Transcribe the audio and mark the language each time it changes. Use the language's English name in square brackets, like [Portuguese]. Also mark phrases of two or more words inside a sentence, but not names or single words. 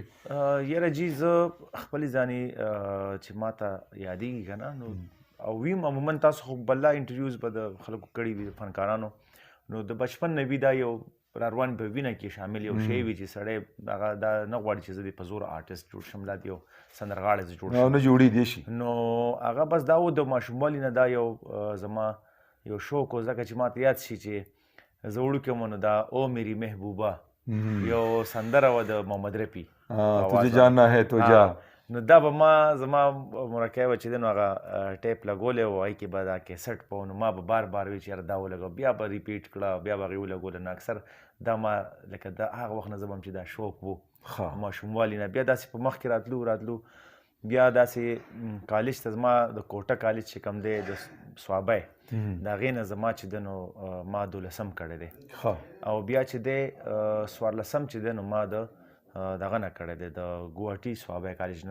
[Pashto] یاره جي، زه خپلې ځانې چې ما ته یادېږي که نه، نو او ویم عموما تاسو خو بله انټرویوز به د خلکو کړي وي د فنکارانو، نو د بچپن نه وي دا یو راروان په وینه کې شامل یو شی وي چې سړی هغه دا نه غواړي چې زه د په زور آرټسټ جوړ شم، لا د یو سندرغاړی زه جوړ شم، نه جوړېدی شي. نو هغه بس دا و د ماشوموالي نه دا یو زما یو شوق و، ځکه چې ما ته یاد شي چې زه وړوکی وم نو دا او میری محبوبه یو سندره وه د محمد رفي، [Urdu] تجھے جاننا ہے تو جا، [Pashto] نو دا به ما زما مرکۍ وه چې دی نو هغه ټیپ لګولی و، هغې کې به دا کیسټ په نو ما به بار بار وي چې یاره دا ولګوه، بیا به ریپیټ کړه، بیا به هغې ولګوله، نو اکثر دا ما لکه دا هغه وخت نه زه به هم چې دا شوق و ماشوموالي نه. بیا داسې په مخکې راتلو بیا داسې کالج ته زما د کوټه کالج چې کوم دی د صوابۍ د هغې نه زما چې دی نو ما 12 کړی دی، او بیا چې دی 14 چې دی نو ما د دغه نه کړی دی د ګوهاټي صوابۍ کالج نه.